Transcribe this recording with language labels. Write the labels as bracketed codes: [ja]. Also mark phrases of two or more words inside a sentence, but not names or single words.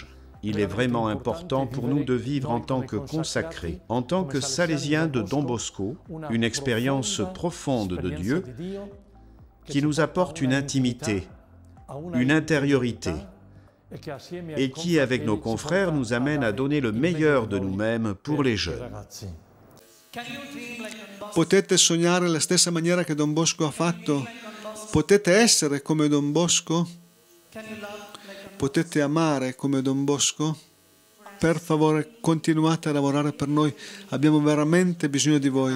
[fr] Il est vraiment important pour nous de vivre en tant que consacrés, en tant que salésiens de Don Bosco, une expérience profonde de Dieu qui nous apporte une intimité, une intériorité, et qui, avec nos confrères, nous amène à donner le meilleur de nous-mêmes pour les jeunes. [it] Potete sognare la stessa maniera che Don Bosco ha fatto? Potete essere come Don Bosco? Potete amare come Don Bosco? Per favore, continuate a lavorare per noi. Abbiamo veramente bisogno di voi.